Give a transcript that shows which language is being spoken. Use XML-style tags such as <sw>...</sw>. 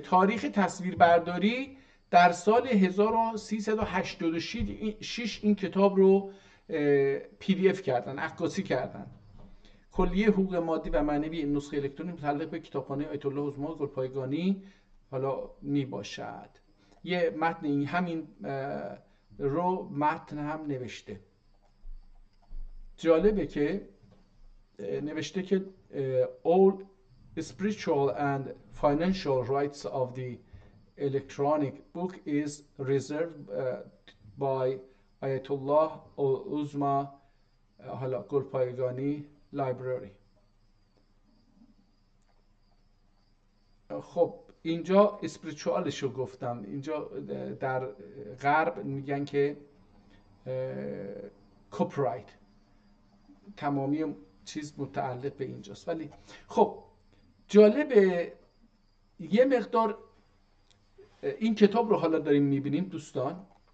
<fa>تاریخ تصویربرداری در سال 1386 این کتاب رو PDF کردن، عکاسی کردن. کلیه حقوق مادی و معنوی این نسخه الکترونیک متعلق به کتابخانه آیت الله عظما گلپایگانی حالا می باشد. یه متن همین رو متن هم نوشته. جالبه که نوشته که</fa> <en>all spiritual and financial rights of the electronic book is reserved by Ayatollah Uzma حالا گلپایگانی library.</en> <fa>خب اینجا اسپریچوالش رو گفتم. اینجا در غرب میگن که کپرایت، تمامی چیز متعلق به اینجاست. ولی خب جالبه یه مقدار این کتاب رو حالا داریم میبینیم دوستان.</fa>